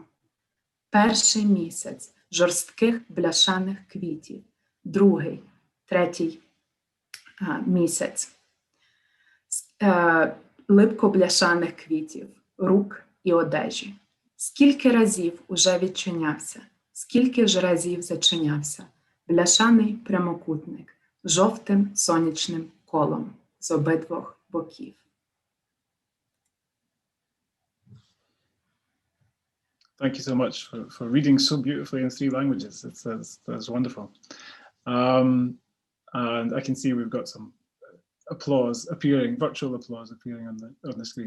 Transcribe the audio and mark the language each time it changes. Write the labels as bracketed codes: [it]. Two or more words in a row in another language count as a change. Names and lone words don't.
[uk] Перший місяць жорстких бляшаних квітів, другий, третій місяць липко-бляшаних квітів, рук і одежі. Скільки разів уже відчинявся, скільки ж разів зачинявся бляшаний прямокутник жовтим сонячним колом з обидвох боків. [en] Thank you so much for reading so beautifully in 3 languages. That's wonderful. And I can see we've got some applause appearing, virtual applause appearing on the screen.